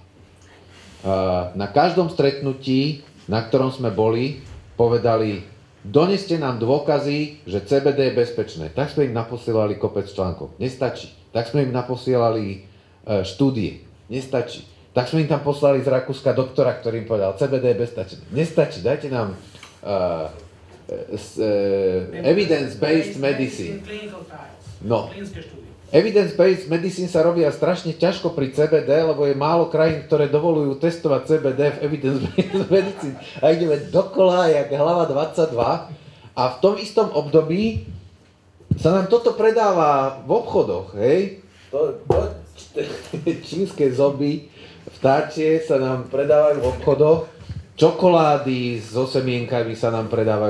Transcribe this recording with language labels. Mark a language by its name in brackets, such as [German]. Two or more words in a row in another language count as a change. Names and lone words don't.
[Slovak] Na každom stretnutí, na ktorom sme boli, povedali, doneste nám dôkazy, že CBD je bezpečné. Tak sme im naposielali kopec článkov. Nestačí. Tak sme im naposielali štúdie. Nestačí. Tak sme im tam poslali z Rakúska doktora, ktorý im povedal, CBD je bezpečné. Nestačí. Dajte nám [English] evidence-based medicine. [Slovak] No. [English] Evidence-based medicine [Slovak] sa robia strašne ťažko pri CBD, lebo je málo krajín, ktoré dovolujú testovať CBD v [English] evidence-based medicine. [Slovak] A ideme dokola, jak hlava 22. A v tom istom období sa nám toto predáva v obchodoch, hej? Čínske zoby, vtáčie sa nám predávajú v obchodoch, čokolády so semienkami sa nám predávajú